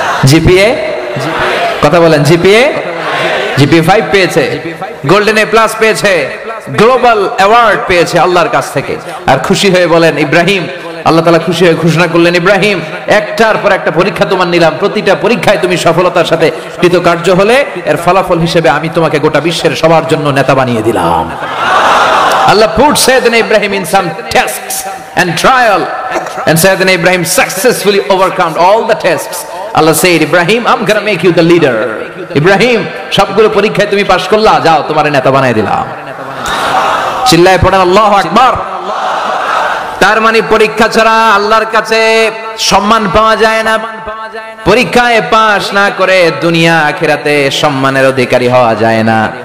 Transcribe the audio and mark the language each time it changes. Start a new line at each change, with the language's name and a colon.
Bangla: GPA, কথা বলেন, GPA 5 পেয়েছে, গোল্ডেন এ প্লাস পেয়েছে, গ্লোবাল অ্যাওয়ার্ড পেয়েছে আল্লাহর কাছ থেকে। আর খুশি হয়ে বলেন ইব্রাহিম, আল্লাহ তাআলা খুশি হয়ে ঘোষণা করলেন ইব্রাহিম একটার পর একটা পরীক্ষা তোমার নিলাম, প্রতিটা পরীক্ষায় তুমি সফলতার সাথে কৃতকার্য হলে এর ফলাফল হিসেবে আমি তোমাকে গোটা বিশ্বের সবার জন্য নেতা বানিয়ে দিলাম।
English: Allah put Sayyidina Ibrahim in some tests and trial, and Sayyidina Ibrahim successfully overcome all the tests. Allah said, Ibrahim, I'm gonna make you the leader.
Bangla: Ibrahim, সবগুলো পরীক্ষায় তুমি পাশ করলা, যাও তোমার নেতা বানিয়ে দিলাম। চিল্লায় পড়েন আল্লাহু আকবার। তার মানে পরীক্ষা ছাড়া আল্লাহর কাছে সম্মান পাওয়া যায় না, পরীক্ষায় পাশ না করে দুনিয়া আখিরাতে সম্মানের অধিকারী হওয়া যায় না।